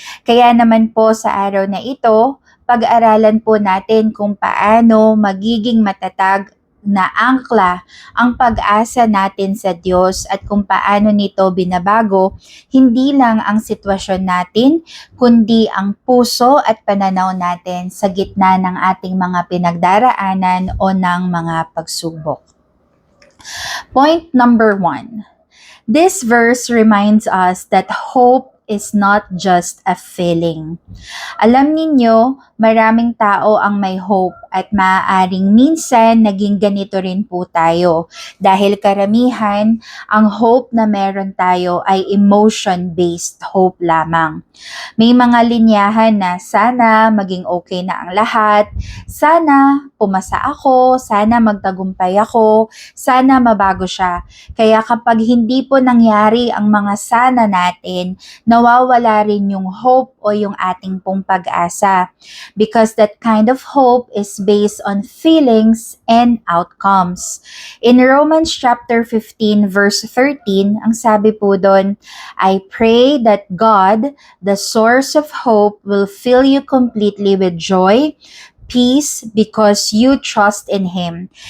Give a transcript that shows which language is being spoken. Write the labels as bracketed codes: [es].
[tl] Kaya naman po sa araw na ito, pag-aralan po natin kung paano magiging matatag na angkla ang pag-asa natin sa Diyos at kung paano nito binabago hindi lang ang sitwasyon natin, kundi ang puso at pananaw natin sa gitna ng ating mga pinagdaraanan o ng mga pagsubok. [en] Point number 1. This verse reminds us that hope is not just a feeling. [tl] Alam ninyo, maraming tao ang may hope at maaaring minsan naging ganito rin po tayo. Dahil karamihan, ang hope na meron tayo ay emotion-based hope lamang. May mga linyahan na sana maging okay na ang lahat, sana pumasa ako, sana magtagumpay ako, sana mabago siya. Kaya kapag hindi po nangyari ang mga sana natin, nawawala rin yung hope o yung ating pong pag-asa. [en] Because that kind of hope is based on feelings and outcomes. In Romans chapter 15 verse 13, [tl] ang sabi po doon, [en] I pray that God, the source of hope, will fill you completely with joy, peace, because you trust in Him.